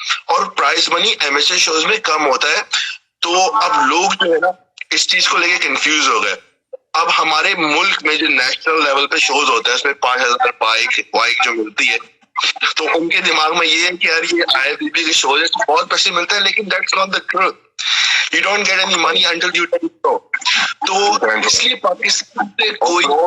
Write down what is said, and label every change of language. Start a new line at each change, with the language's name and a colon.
Urdu: اور prize money MSA shows میں کم ہوتا ہے. تو اب لوگ جو ہے نا اس چیز کو لے کے کنفیوز ہو گئے. اب ہمارے ملک میں جو نیشنل لیول پہ شوز ہوتا ہے اس میں 5,000 بائک جو ملتی ہے, تو ان کے دماغ میں یہ ہے کہ یار یہ IFBB کے شوز بہت پیسے ملتے ہیں, لیکن
English: That's not the truth. You don't get any money until you take it.
Urdu: تو اس لیے پاکستان سے کوئی